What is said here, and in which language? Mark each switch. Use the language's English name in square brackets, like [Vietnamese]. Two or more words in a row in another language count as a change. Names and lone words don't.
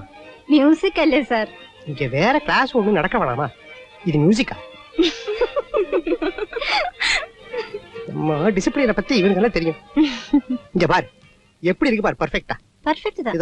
[Malayalam] മ്യൂസിക് അല്ലേ സാർ? എനിക്ക് വേറെ ക്ലാസ് ഒന്നും നടക്ക വേണമാ, ഇത് മ്യൂസിക്കാ. [Tamil] டிசிப்ளினை பத்தி இவனுக்கு தெரியும். இங்க பாரு எப்படி இருக்கு பாரு, பர்ஃபெக்ட்டா. பர்ஃபெக்ட் தான்.